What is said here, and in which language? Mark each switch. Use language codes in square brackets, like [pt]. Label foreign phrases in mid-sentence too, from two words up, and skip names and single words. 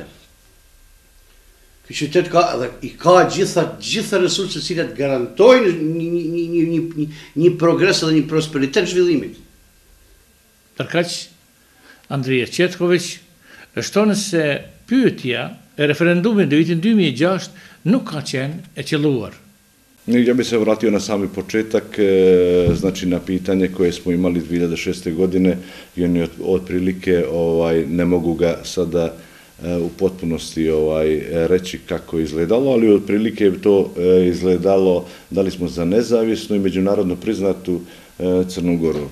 [sq] Ky qytet ka gjitha resurset që cilat garantojnë një progres dhe një prosperitet zhvillimit. Tërkaq, Andrija Qetković shtonë se pyetja e referendumit në vitin 2006 nuk ka qenë e qelluar. [sr] Ja bi se vratio na sami početak, znači na pitanje koje smo imali 2006. godine i oni otprilike ne mogu ga sada u potpunosti reći kako je izgledalo, ali otprilike je to izgledalo da li smo za nezavisnu i međunarodno priznatu Crnu Goru.